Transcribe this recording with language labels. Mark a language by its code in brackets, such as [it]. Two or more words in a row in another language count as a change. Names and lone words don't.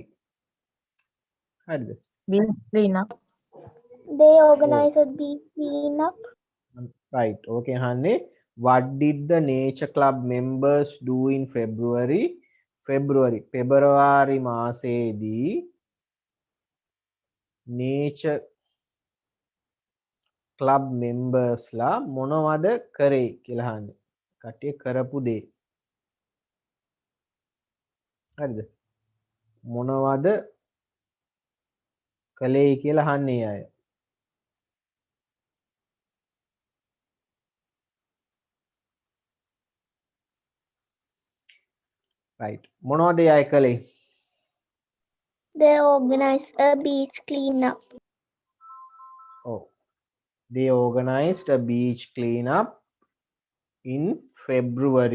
[si] හරිද? [en] being clean up. They organized a beach cleanup. Right. Okay, අහන්නේ what did the nature club members do in February? [si] පෙබරවාරි මාසයේදී [en] nature club members [si] ලා මොනවද කරේ කියලා අහන්නේ. කට්ටිය කරපු දේ. හරිද? මොනවද කළේ කියලා අහන්නේ අය. [en] right. [si] මොනවද අය කළේ? [en] They organized a beach cleanup. Oh. They organized a beach cleanup in February.